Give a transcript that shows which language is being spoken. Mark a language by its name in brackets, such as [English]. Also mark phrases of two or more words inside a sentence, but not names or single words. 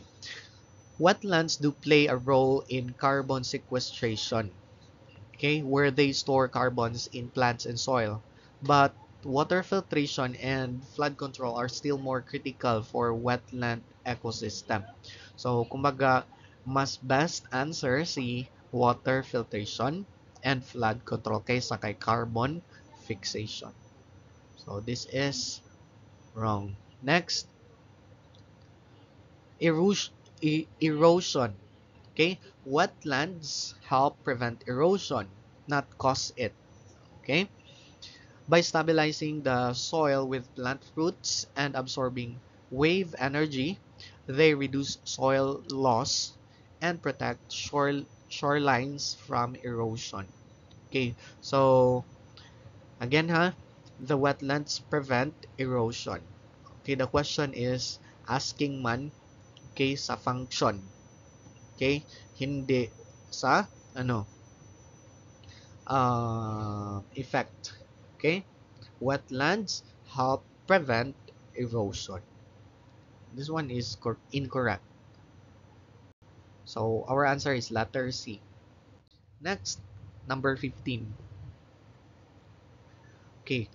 [English] Wetlands do play a role in carbon sequestration, okay, where they store carbons in plants and soil. But water filtration and flood control are still more critical for wetland ecosystem. So, [Filipino] kumbaga, mas [English] best answer si water filtration and flood control [Filipino] kaysa kay [English] carbon fixation. So, this is wrong. Next, erosion. Okay, wetlands help prevent erosion, not cause it. Okay, by stabilizing the soil with plant roots and absorbing wave energy, they reduce soil loss and protect shorelines from erosion. Okay, so again, the wetlands prevent erosion. Okay, the question is asking man, okay, sa function. [Filipino] Okay? Hindi sa ano effect. Okay? [English] Wetlands help prevent erosion. This one is incorrect. So our answer is letter C. Next, number 15. Okay.